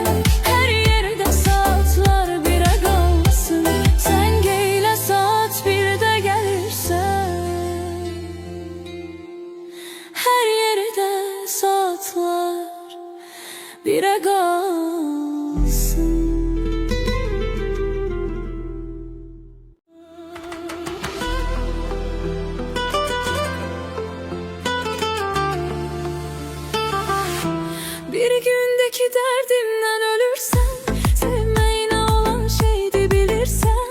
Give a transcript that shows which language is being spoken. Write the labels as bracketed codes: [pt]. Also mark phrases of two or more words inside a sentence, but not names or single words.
[az] Hər yerdə saatlar 1-ə qalsın. Zəng eylə saat 1-də gəlirsən. Hər yerdə saatlar 1-ə qalsın. [tr] Bir gündeki derdimden ölürsen, sevmeyine olan şeydi bilirsen.